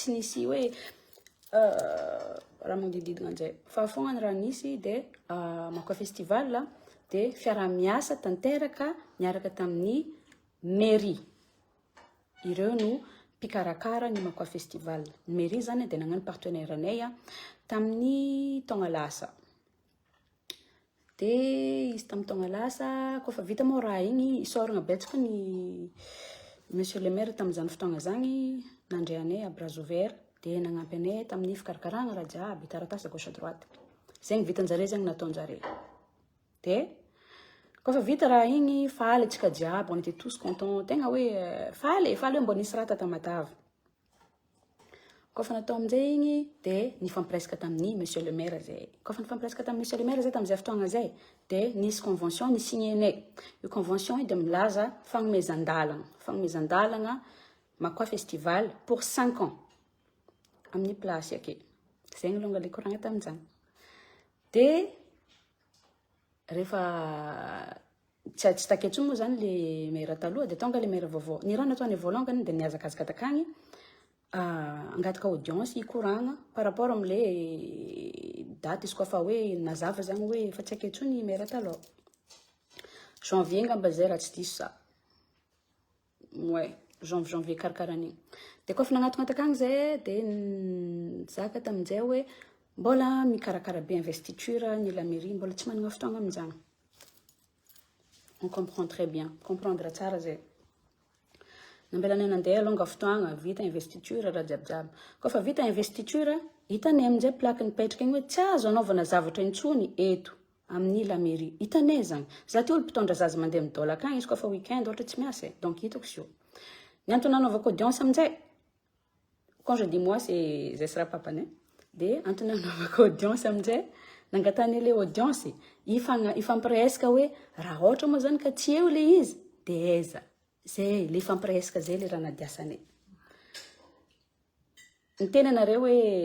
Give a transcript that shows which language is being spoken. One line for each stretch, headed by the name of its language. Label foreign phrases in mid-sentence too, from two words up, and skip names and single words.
Malagasy: tsy nisy hoe raha magnodididina anjay fa fognany raha nisy de makao festival de fiara-miasa tanteraka miaraka tamin'ny mairie ireo no mpikarakara ny makao festival mairie zany de nagnano partenaire anay tamin'ny taogna lasa de izy tamin'ny taogna lasa koa fa vita moa raha igny isoragna betsaka ny
French: monsieur le maire
Malagasy: tamin'izany fotoagna zany nandre anay
French: à bras ouvert
Malagasy: de nagnampy anay tamin'ny fikarakaragna raha jiaby taratasy
French: gauche à droite
Malagasy: zegny vitanjare zegny nataonjare de koa fa vita raha igny faly atsika jiaby
French: on était tous contents
Malagasy: tegna hoe faly hoe mbô nisy raha Tamatavy koa fa natao aminjay igny de nifampiresaka tamin'ny
French: monsieur le maire
Malagasy: zay koa fa nifampiresaka tamin'ny
French: monsieur le maire
Malagasy: zay tamin'izay fotoagna zay de nisy convention ni signenay io convention de milaza fanomezan-dalagna makao festival
French: pour 5 ans
Malagasy: amin'ny place ake zegny longa le koragna tamin'izany de rehefa tsy taketso moa zany le maire taloha de tonga le maire vaovao ny raha nataony voalongany de niazakazaka takagny angataka audience ikoragna
French: par rapport
Malagasy: am'le date izy koa fa hoe nazava zany hoe fa tsy aketso ny maire taloha janvier ngamba zay raha tsy diso sa ouais janvier karakaran'igny de koa fa nagnatognataka agny zay de zaka tamin'izay hoe mbola mikarakara be investiture ny
French: la mairie
Malagasy: mbola tsy managna fotoagna amin'izany
French: on comprend très bien comprendre
Malagasy: tsara zay nambelanay nandeha alonga fotoagna vita investiture raha jiabijiaby koa fa vita investiture hitanay amin'izay plaque nipetraka igny hoe tsy azo anaovana zavatra intsony eto amin'ny
French: la mairie
Malagasy: hitanay zany za ty olo mpitondra zaza mandeha midôla akagny izy koa fa weekend ohatra tsy miasa donc hitako sio ny antony nanaovako audience amin'izay
French: quand je dis moi c'est Zesra Papane
Malagasy: de antony nanaovako audience amin'izay nangatany le audience ifampiresaka hoe raha ohatra moa zany ka tsy eo le izy de eza zay le fampiresaka zay le raha nadiasanay niteny anareo hoe